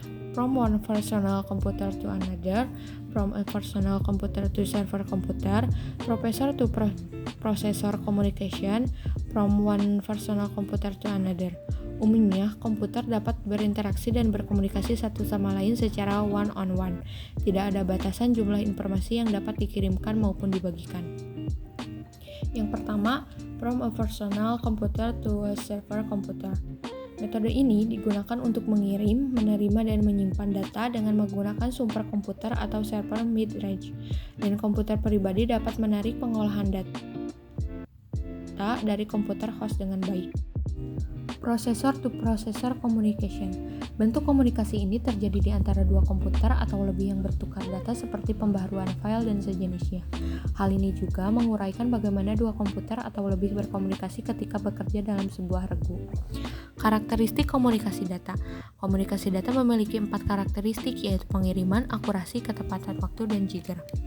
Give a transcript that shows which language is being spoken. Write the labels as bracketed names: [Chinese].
[English] From one personal computer to another, from a personal computer to server computer, processor to processor communication, from one personal computer to another. [Indonesian] Umumnya, komputer dapat berinteraksi dan berkomunikasi satu sama lain secara one-on-one. Tidak ada batasan jumlah informasi yang dapat dikirimkan maupun dibagikan. Yang pertama, [English] from a personal computer to a server computer. [Indonesian] Metode ini digunakan untuk mengirim, menerima, dan menyimpan data dengan menggunakan sumber komputer atau server mid-range, dan komputer pribadi dapat menarik pengolahan data dari komputer host dengan baik. [English] Processor to processor communication. [Indonesian] Bentuk komunikasi ini terjadi di antara dua komputer atau lebih yang bertukar data seperti pembaharuan file dan sejenisnya. Hal ini juga menguraikan bagaimana dua komputer atau lebih berkomunikasi ketika bekerja dalam sebuah regu. Karakteristik komunikasi data. Komunikasi data memiliki 4 karakteristik, yaitu pengiriman, akurasi, ketepatan waktu, dan jitter.